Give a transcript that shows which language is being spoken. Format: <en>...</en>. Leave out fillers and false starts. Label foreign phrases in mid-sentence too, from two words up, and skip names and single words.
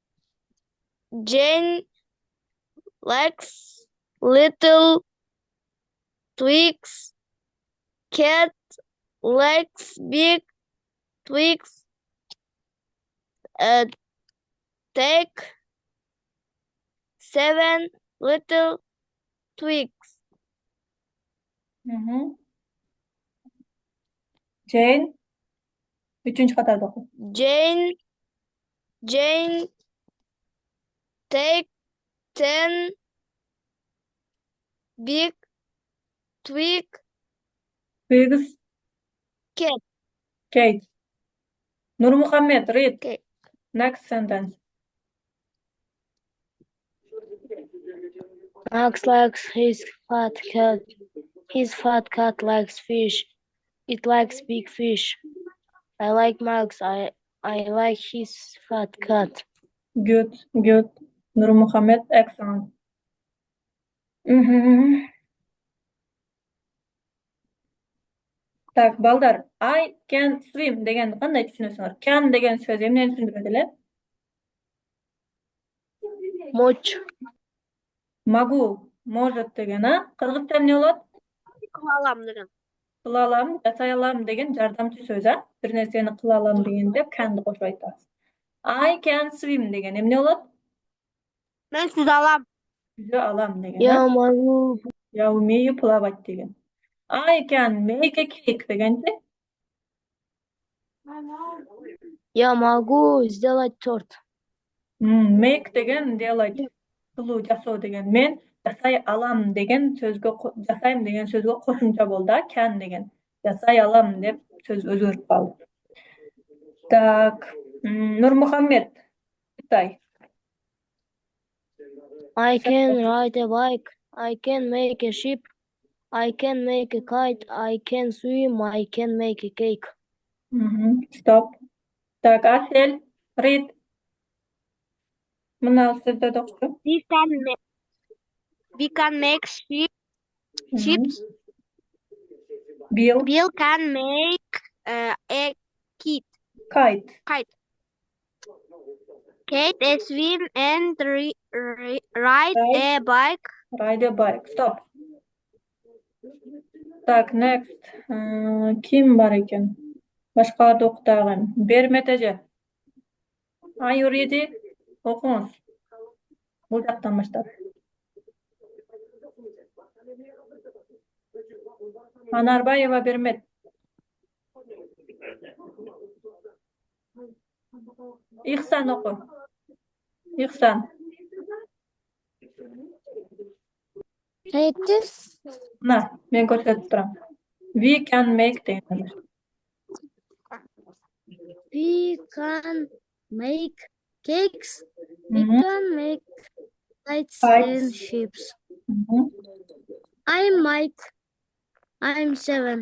<en>Jane likes little twigs. Cat likes big twigs. Take 7 little twigs. Jane.</en> <ky>Үчүнчү катарда оку.</ky> <en>Jane take 10 big twig. Twigs. Cat. Kate. Nur Muhammed, read. Okay. Next sentence. Max likes his fat cat. His fat cat likes fish. It likes big fish. I like Max. I like his fat cat. Good. Nur Muhammed, excellent.</en> <ky>Так, балдар,</ky> <en>I can swim</en> <ky>дегенди кандай түшүнөсүңөр? Can деген сөз эмнени түшүндүрөт эле? Moch.</ky> <ru>Могу, может деген, а?</ru> <ky>Кыргызча эмне болот? Кыла алам деген. Кыла алам, жасай алам деген жардамчы сөз, а? Бир нерсени кыла алам дегенде can'ды кошуп айтабыз.</ky> <en>I can swim</en> <ky>деген эмне болот? Мен сүзө алам. Жүзө алам деген,</ky> <ru>Я а? могу. Я умею плавать деген.</ru> <en>I can make a cake дегенчи?</en> <ru>Я могу сделать торт.</ru> <ky>Make деген делать, кылуу, жасоо деген. Мен жасай алам деген сөзгө, жасайм деген сөзгө кошумча болду, а? Can деген. Жасай алам деп сөз өзгөрүп калды. Так, Нур Мухаммед, Кытай.</ky> <en>I can ride a bike. I can make a ship. I can make a kite. I can swim. I can make a cake. Stop.</en> <ky>Так, Асель, read. Мына сөздөрдү окучу.</ky> <en>We can make ships. Bill. Bill can make a kite. Kite. Kate swim and ride a bike. Ride a bike. Stop. Так, next.</en> <ky>Ким бар экен? Башкаларды окутаган. Бермет эже.</ky> <en>Are you ready?</en> <ky>Окуңуз. Бул жактан баштап. Анарбаева Бермет. Ихсан оку. Ихсан. Мына, мен көрсөтүп турам.</ky> <en>We can make деген. We can make cakes. We can make kites and ships. I'm Mike. I'm 7.</en>